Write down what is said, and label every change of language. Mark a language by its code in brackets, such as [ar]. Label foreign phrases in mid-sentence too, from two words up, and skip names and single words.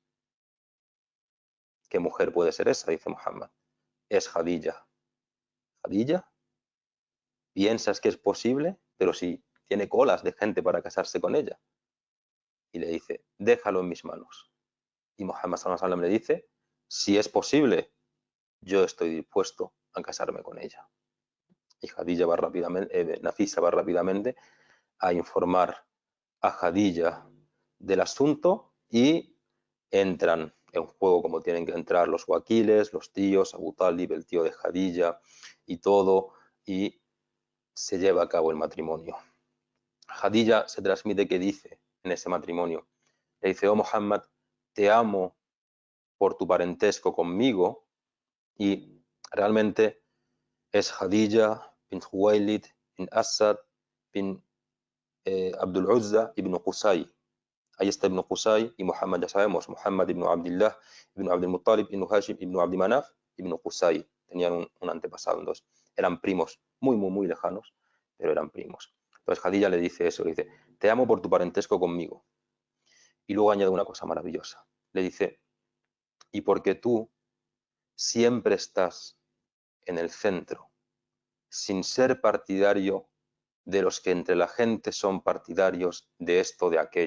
[es] ¿Qué mujer puede ser esa? Dice Muhammad. Es Khadija. Khadija, ¿piensas que es posible? Pero si tiene colas de gente para casarse con ella. Y le dice, déjalo en mis manos. Y Muhammad [ar] صلى الله عليه وسلم [es] le dice, si es posible, yo estoy dispuesto a casarme con ella. Y Khadija va rápidamente, Nafisa va rápidamente a informar a Khadija del asunto y entran en juego como tienen que entrar los wakiles, los tíos, Abu Talib, el tío de Khadija y todo, y se lleva a cabo el matrimonio. Khadija se transmite que dice en ese matrimonio, le dice, oh Muhammad, te amo por tu parentesco conmigo, y realmente es Khadija bin Khuwailid bin Asad bin Abdul Uzza ibn Qusay. Ahí está Ibn Qusay y Muhammad, ya sabemos, Muhammad ibn Abdullah, ibn Abdul Muttalib, ibn Hashim, ibn Abdi Manaf, ibn Qusay. Tenían un antepasado, entonces eran primos muy, muy, muy lejanos, pero eran primos. Entonces Khadija le dice eso, le dice, te amo por tu parentesco conmigo. Y luego añade una cosa maravillosa. Le dice, y porque tú siempre estás en el centro, sin ser partidario de los que entre la gente son partidarios de esto, de aquello.